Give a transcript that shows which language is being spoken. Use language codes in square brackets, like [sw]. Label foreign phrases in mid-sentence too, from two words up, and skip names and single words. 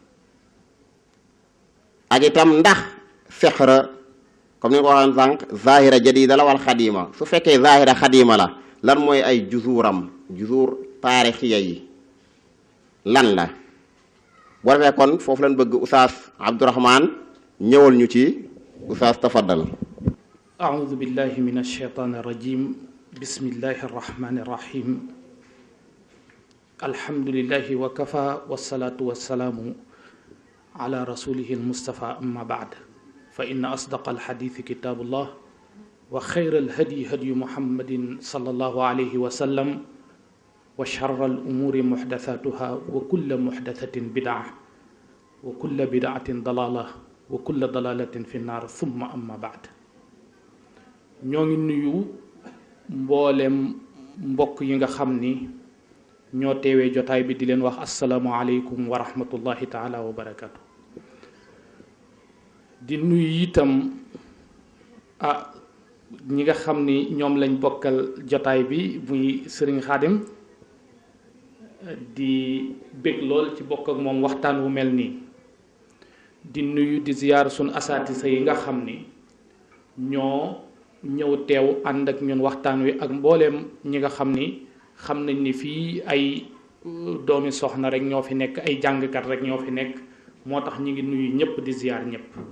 [wo] ak itam ndax sixra comme ni nga ko waxoon sànq [ar] ظاهرة جديدة [wo] la wal xadima su fekkee zahira xadima la lan mooy ay juzuuram [ar] جذور تاريخية [wo] yi lan la boo defee kon foofu lañ bëgg Oustaz Abdourahmane ñëwal ñu ci Oustaz tafaddal. [ar] أعوذ بالله من الشيطان الرجيم بسم الله الرحمن الرحيم الحمد لله وكفى والصلاة والسلام على رسوله المصطفى أما بعد فإن أصدق الحديث كتاب الله وخير الهدي هدي محمد صلى الله عليه وسلم وشر الأمور محدثاتها وكل محدثة بدعة وكل بدعة ضلالة وكل ضلالة في النار ثم أما بعد [wo] ñoo ngi nuyu mboolem mbokk yi nga xam ni ñoo teewee jotaay bi di leen wax [ar] السلام عليكم ورحمة الله تعالى وبركاته [wo] di nuyu itam ñi nga xam ni ñoom lañ bokkal jotaay bi muy sëriñ Xaadim di bég lool ci bokk ak moom waxtaan wu mel nii di nuyu di ziyaar sun asaatisa yi nga xam ni ñoo ñëw teew ànd ak ñun waxtaan wi ak mbooleem ñi nga xam ni xam nañ ni fii ay doomi soxna rek ñoo fi nekk ay jàngkat rek ñoo fi nekk moo tax ñi ngi nuyu ñëpp di ziyaar ñëpp